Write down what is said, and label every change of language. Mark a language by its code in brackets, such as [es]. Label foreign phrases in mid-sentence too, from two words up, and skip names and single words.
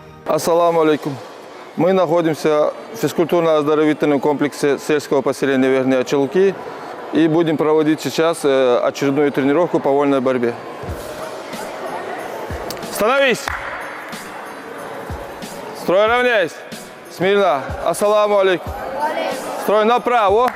[ar] السلام عليكم. [ru] Мы находимся в физкультурно-оздоровительном комплексе сельского поселения Верхние Очелуки и будем проводить сейчас очередную тренировку по вольной борьбе. Становись! Строй равняйся. Смирно. [ar] السلام عليكم. [ru] Строй направо.